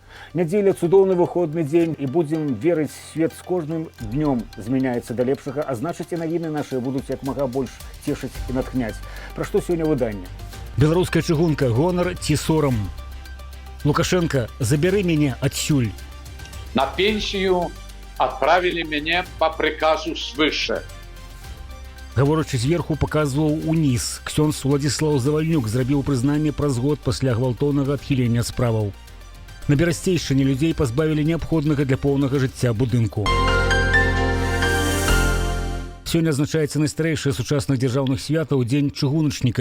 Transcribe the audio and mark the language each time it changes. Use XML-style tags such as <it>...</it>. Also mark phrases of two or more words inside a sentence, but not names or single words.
<be>Нядзеля цудоўны выходны дзень і будзем верыць, свет з кожным днём змяняецца да лепшага, а значыць і навіны нашыя будуць як мага больш цешыць і натхняць. Пра што сёння выданне? Беларуская чыгунка, гонар ці сорам? Лукашенко, забяры мяне адсюль.</be> <ru>На пенсію отправили меня по приказу свыше.</ru> <be>Гаворачы зверху, паказваў уніз. Ксёндз Уладзіслаў Завальнюк зрабіў прызнанне праз год пасля гвалтоўнага адхілення ад справаў. На Берасцейшчыне людзей пазбавілі неабходнага для поўнага жыцця будынку. Сёння адзначаецца найстарэйшае сучасных дзяржаўных святаў дзень чыгуначніка.</be>